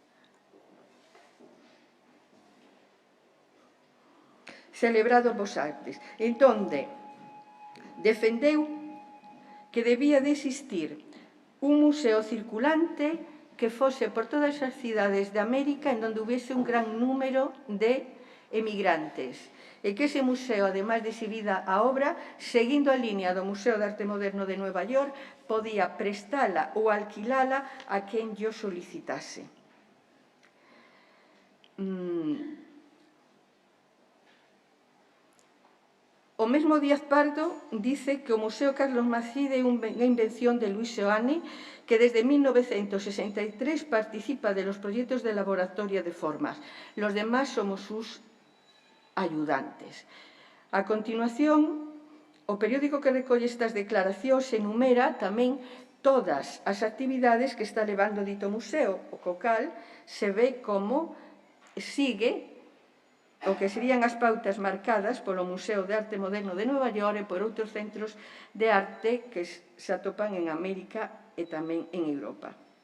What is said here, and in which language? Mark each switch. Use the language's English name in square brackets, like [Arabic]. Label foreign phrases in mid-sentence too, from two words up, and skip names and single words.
[Galician] En donde defendeu que debía de existir un museo circulante que fose por todas as cidades de América en donde hubiese un gran número de emigrantes e que ese museo, ademais de exhibida a obra, seguindo a liña do Museo de Arte Moderno de Nova York, podía prestala ou alquilala a quen llo solicitase. O mesmo Díaz Pardo dice que o Museo Carlos Macide é unha invención de Luis Seoane, que desde 1963 participa [Spanish] de los proyectos de laboratorio de formas. Los demás somos sus ayudantes. [Galician] A continuación, o periódico que recolle estas declaracións enumera tamén todas as actividades que está levando dito museo, o cal se ve como sigue o que serían as pautas marcadas polo Museo de Arte Moderno de Nova York e por outros centros de arte que se atopan en América e tamén en Europa.